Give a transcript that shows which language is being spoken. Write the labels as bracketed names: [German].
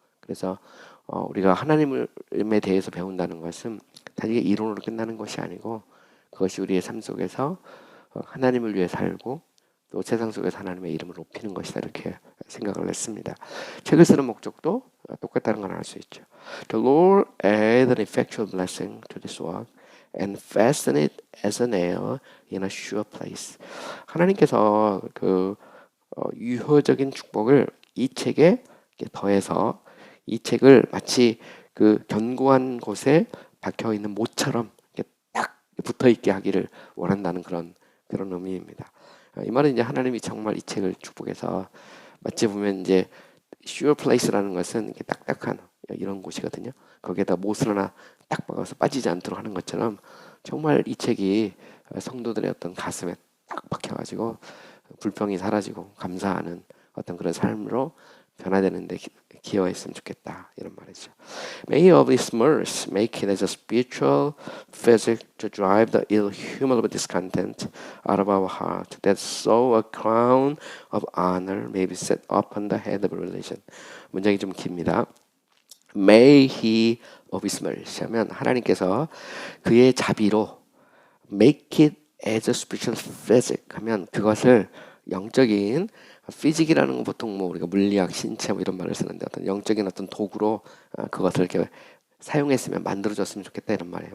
[Korean] 그래서 우리가 하나님에 대해서 배운다는 것은 단지 이론으로 끝나는 것이 아니고 그것이 우리의 삶 속에서 하나님을 위해 살고 또 세상 속에서 하나님의 이름을 높이는 것이다 이렇게 생각을 했습니다. 책을 쓰는 목적도 똑같다는 걸 알 수 있죠. [English] The Lord add an effectual blessing to this work and fasten it as a nail in a sure place. [Korean] 하나님께서 그 유효적인 축복을 이 책에 더해서 이 책을 마치 그 견고한 곳에 박혀 있는 못처럼 딱 붙어 있게 하기를 원한다는 그런 의미입니다. 이 말은 이제 하나님이 정말 이 책을 축복해서 마치 보면 이제 sure place라는 것은 이렇게 딱딱한 이런 곳이거든요. 거기에다 못을 하나 딱 박아서 빠지지 않도록 하는 것처럼 정말 이 책이 성도들의 어떤 가슴에 딱 박혀가지고 불평이 사라지고 감사하는 어떤 그런 삶으로 변화되는데 기여했으면 좋겠다 이런 말이죠. [English] May of His mercy make it as a spiritual physic to drive the ill-humable discontent out of our heart, that so a crown of honor may be set upon the head of religion. [Korean] 문장이 좀 깁니다. [English] May He of His mercy [Korean] 하면 하나님께서 그의 자비로 [English] make it as a spiritual physic [Korean] 하면 그것을 영적인 피직이라는 건 보통 뭐 우리가 물리학, 신체 뭐 이런 말을 쓰는데 어떤 영적인 어떤 도구로 그것을 이렇게 사용했으면 만들어졌으면 좋겠다 이런 말이에요.